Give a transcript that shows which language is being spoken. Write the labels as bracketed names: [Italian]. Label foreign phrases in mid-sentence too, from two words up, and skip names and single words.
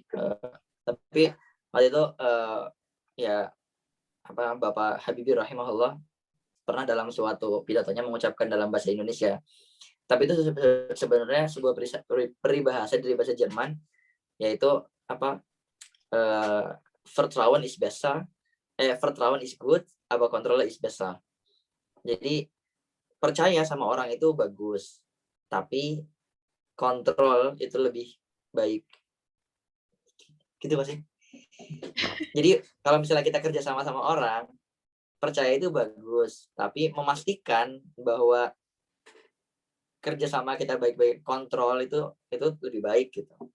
[Indonesian] Tapi waktu itu ya apa Bapak Habibie rahimahullah pernah dalam suatu pidatonya mengucapkan dalam bahasa Indonesia. Tapi itu sebenarnya sebuah peribahasa dari bahasa Jerman, yaitu apa? [German] Vertrauen is besser, Vertrauen is good, aber Kontrolle is besser. [Indonesian] Jadi percaya sama orang itu bagus, tapi kontrol itu lebih baik. Gitu pasti. Jadi kalau misalnya kita kerja sama orang, percaya itu bagus, tapi memastikan bahwa kerjasama kita baik-baik, kontrol itu lebih baik gitu.